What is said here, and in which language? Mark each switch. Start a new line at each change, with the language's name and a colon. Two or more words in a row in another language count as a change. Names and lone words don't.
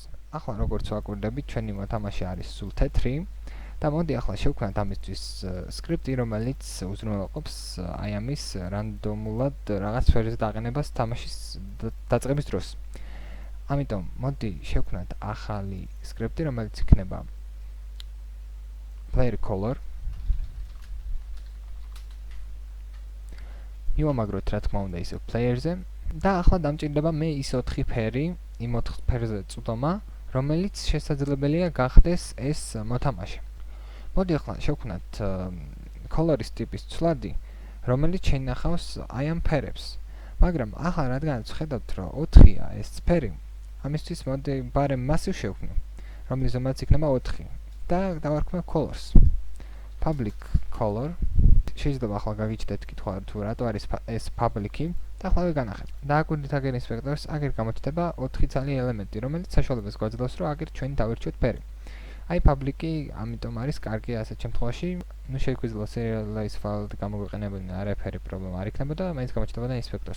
Georgian: ახლა როგორც ვაკვირდებით, ჩვენი მოთამაშე არის სულ თეთრი და მოდი ახლა შევქმნათ ამისთვის სკრიპტი, რომელიც უზრუნველყოფს აი ამის რანდომულად რაღაც სფეროზე დაყენებას თამაშის დაწყების დროს. ამიტომ მოდი შევქმნათ ახალი სკრიპტი, რომელიც იქნება
English: player color.
Georgian: მივამაგროთ რა თქმა უნდა ისევ player-ზე და ახლა დამჭირდება მე ის 4 ფერი, იმ 4 ფერზე წვდომა, რომელიც შესაძლებელია გახდეს ეს მოთამაშე. მოდი ახლა შევქმნათ color-ის ტიპის ცვლადი, რომელიც შეინახავს აი ამ ფერებს. მაგრამ ახლა რადგანაც ხედავთ, რომ 4-ია ეს ფერი, ამისთვის მოდი barem massive შევქმნი, რომლის ზომაც იქნება 4 და დავარქმევ colors.
English: public color.
Georgian: შეიძლება ახლა გაგიჩნდეთ კითხვა თუ რატო არის ეს public-ი და ახლა ვეგანახეთ. დააკვირდით აგერ ინსპექტორს, აგერ გამოჩნდება 4 ცალი ელემენტი, რომელიც საშუალებას გვაძლევს, რომ აგერ ჩვენ დავირჩიოთ ფერი. აი public-ი ამიტომ არის კარგი ასეთ შემთხვევაში, ნუ შეგვიძლია
English: serialize file-ად
Georgian: გამოგვიყენებოდნენ, არაფერი პრობლემა არ იქნებოდა, მაინც გამოჩნდებოდა ინსპექტორში.